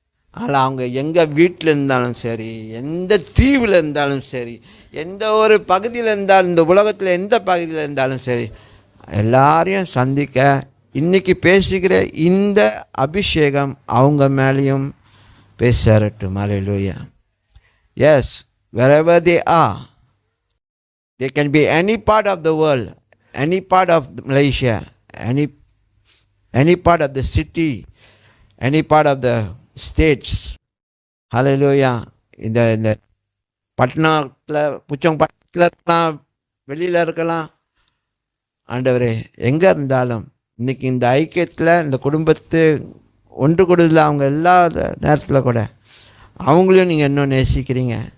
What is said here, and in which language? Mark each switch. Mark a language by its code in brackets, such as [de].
[ta] ஆனால் அவங்க எங்கள் வீட்டில் இருந்தாலும் சரி, எந்த தீவில் இருந்தாலும் சரி, எந்த ஒரு பகுதியில் இருந்தாலும், இந்த உலகத்தில் எந்த பகுதியில் இருந்தாலும் சரி, எல்லாரையும் சந்திக்க இன்றைக்கி பேசுகிற இந்த அபிஷேகம் அவங்க மேலேயும் பேசட்டும். ஹல்லேலூயா. [en] Yes, wherever they are, they can be any part of the world, any part of Malaysia, any part of the city, any part of the states. [ta] ஹல்லேலூயா. இந்த பட்டணத்தில், புச்சம்பட்டில் இருக்கலாம், வெளியில் இருக்கலாம். ஆண்டவரே, எங்கே இருந்தாலும் இன்றைக்கி இந்த ஐக்கியத்தில், இந்த குடும்பத்து ஒன்று கூடுதல் அவங்க எல்லா நேரத்தில் கூட அவங்களையும் நீங்கள் இன்னும் நேசிக்கிறீங்க.